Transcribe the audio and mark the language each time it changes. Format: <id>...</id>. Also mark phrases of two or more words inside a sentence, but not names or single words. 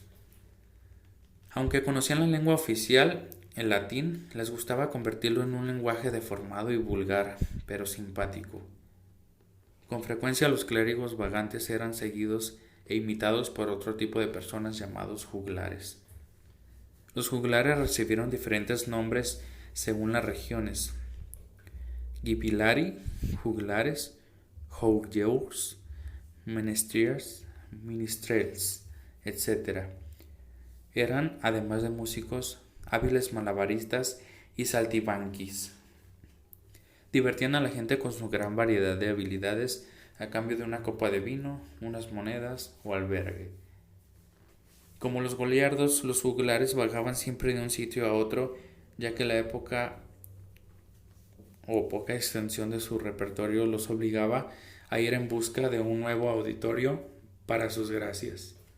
<es>Aunque conocían la lengua oficial, el latín, les gustaba convertirlo en un lenguaje deformado y vulgar, pero simpático. Con frecuencia los clérigos vagantes eran seguidos e imitados por otro tipo de personas llamados juglares. Los juglares recibieron diferentes nombres según las regiones: Gipilari, juglares, jougeurs, menestriers, ministrels, etc. Eran, además de músicos, hábiles malabaristas y saltimbanquis. Divertían a la gente con su gran variedad de habilidades a cambio de una copa de vino, unas monedas o albergue. Como los goliardos, los juglares vagaban siempre de un sitio a otro, ya que la época o poca extensión de su repertorio los obligaba a ir en busca de un nuevo auditorio para sus gracias.</es>